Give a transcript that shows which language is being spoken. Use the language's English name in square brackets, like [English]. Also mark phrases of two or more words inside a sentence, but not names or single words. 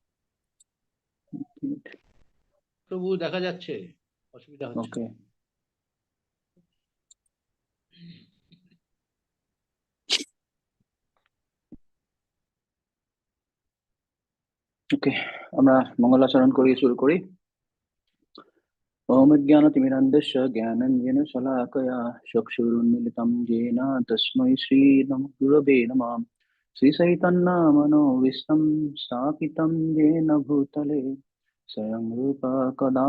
[Bangla] প্রভু দেখা যাচ্ছে, অসুবিধা হচ্ছে না। ওকে, ওকে, আমরা মঙ্গলাচরণ করি, শুরু করি। [Sanskrit] ओम ज्ञानतिमिरन्धस्य ज्ञानञ्जनशलाकया चक्षुरुन्मिलितं येन तस्मै श्रीगुरवे नमः। श्रीचैतन्यमनोभीष्टं स्थापितं येन भूतले स्वयं रूप कदा